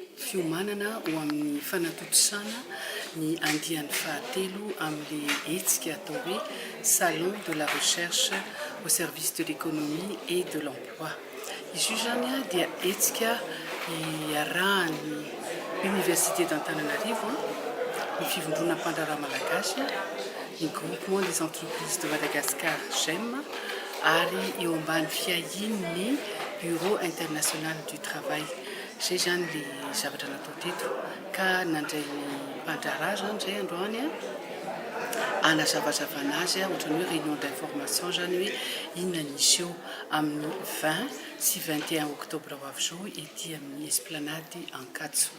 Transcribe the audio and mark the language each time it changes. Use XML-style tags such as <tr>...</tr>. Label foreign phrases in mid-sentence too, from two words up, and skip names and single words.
<mg>fiomanana ho amin'ny fanatotosana ny andian'ny fahatelo amin'le hetsika atao hoe salon de la recherche au service de l'économie et de l'emploi. Izy io zany a dia hetsika iarahany université d'Antananarivo ny fivondrona mpandraraha malagasy ny groupement des entreprises de Madagascar GEM ary eo ambany fiahin'ny bureau international du travail. Zay zany le zavatra natao teto ka nandray ny mpandraraha zany zay androany anazavazavana azy ohatrany hoe</mg> <fr>réunion d'information</fr> <mg>zany hoe inona nisy eo amin'ny 20 sy 21 octobre ho avy zao ety amin'ny esplanade Ankatso.</mg>